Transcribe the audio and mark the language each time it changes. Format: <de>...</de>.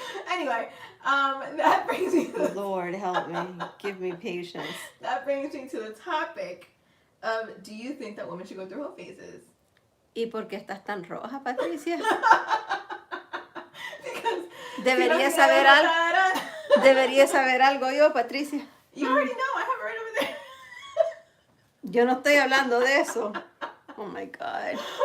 <en>Anyway, that brings me to... Lord, help me. Give me patience. That brings me to the topic of, do you think that women should go through hoe phases?</en> <es>¿Y por qué estás tan roja, Patricia?</es> <en>Because...</en> <es>Deberías saber algo yo, Patricia.</es> <en>You already know. I have it right over there.</en> <es>Yo no estoy hablando de eso.</es> <en>Oh my God.</en>